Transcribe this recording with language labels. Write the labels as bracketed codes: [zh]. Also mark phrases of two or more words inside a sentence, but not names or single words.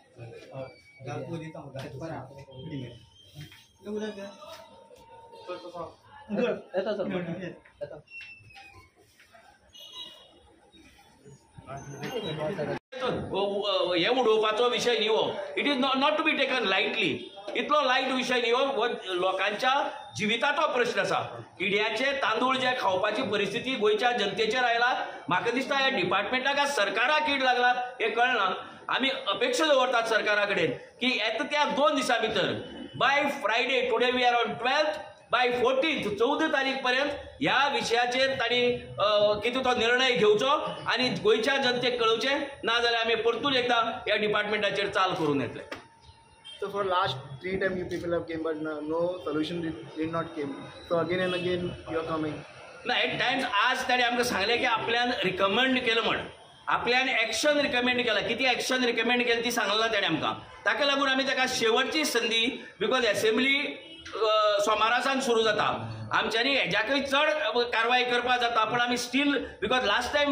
[kok] येता सर येता हे उडोवपाचो विशय न्ही हो [en] it is not to be taken lightly [kok] इतलो लायट विशय न्ही हो लोकांच्या जिविताचो प्रश्न आसा किड्याचे तांदूळ जे खावपाची परिस्थिती गोंयच्या जनतेचेर आयला म्हाका दिसता ह्या डिपार्टमेंटाक आज सरकाराक कीड लागला हे कळना आमी अपेक्षा दवरतात सरकारा कडेन की येता त्या 2 दिसां भितर [en] by Friday today we are on 12th by 14th [kok] 14 तारीख पर्यंत ह्या विशयाचेर तांणी कितें तो निर्णय घेवचो आनी गोंयच्या जनतेक कळोवचें नाजाल्यार आमी परतून एकदां ह्या डिपार्टमेंटाचेर चाल करून येतले [en] So for last 3 times you people have came, but no solution did not came. So again and again you are coming. [kok] ना [en] eight times [kok] आज ताणें आमकां सांगलें की आपल्यान रिकमेंड केलं म्हण आपल्यान [en] action recommend [kok] केला किती [en] action recommend [kok] केली ती सांगला ताणें आमकां ताका लागून आमी ताका शेवटची संदी [en] because assembly [kok] सोमारासान सुरू जाता आमच्यांनी हेज्याकय चड कारवाय करपा जाता पण आमी [en] still because last time